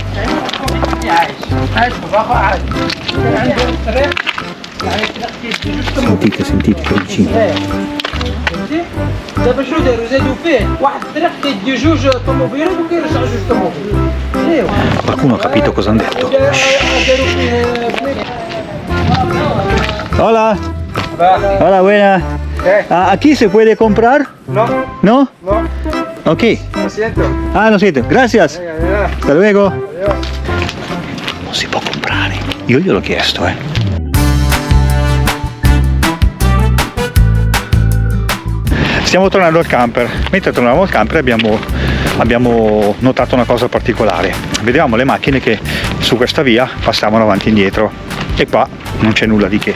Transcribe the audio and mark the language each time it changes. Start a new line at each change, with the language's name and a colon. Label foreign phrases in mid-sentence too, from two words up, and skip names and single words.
Italian: Sentite che vicino. Qualcuno ha capito cosa hanno detto?
Spanish: Hola. Hola, buena. ¿Aquí se puede comprar? No, ¿No? no, Ok. lo siento. Ah, lo siento. Gracias. Venga, Hasta luego. adiós.
Italian: Non si può comprare. Io gliel'ho chiesto, Stiamo tornando al camper. Mentre tornavamo al camper abbiamo notato una cosa particolare. Vedevamo le macchine che su questa via passavano avanti e indietro e qua non c'è nulla di che.